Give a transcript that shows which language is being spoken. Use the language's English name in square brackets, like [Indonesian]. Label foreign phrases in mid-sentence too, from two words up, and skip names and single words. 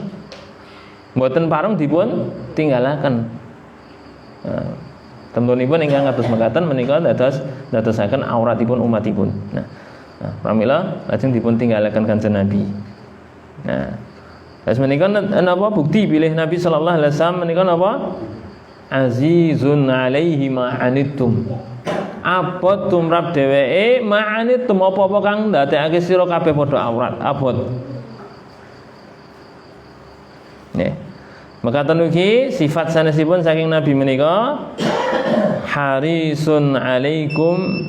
[Javanese] Mboten pareng dipun tinggalaken. Tentunipun ingkang kados mekaten menika dadosaken auratipun umatipun. Pramila lajeng dipun tinggalaken Kanjeng Nabi. Terus menika napa bukti bilih Nabi [Arabic] صلى الله عليه وسلم [Javanese] menika napa? [Arabic] عزيز عليه ما عنتم. [Javanese] Abot tumrap dheweke [Arabic] ما عنتم [Javanese] apa-apa kang ndadekake sira kabeh padha aurat, abot. Nggih. Mekaten ugi sifat sanesipun saking Nabi menika [Arabic] حريص عليكم.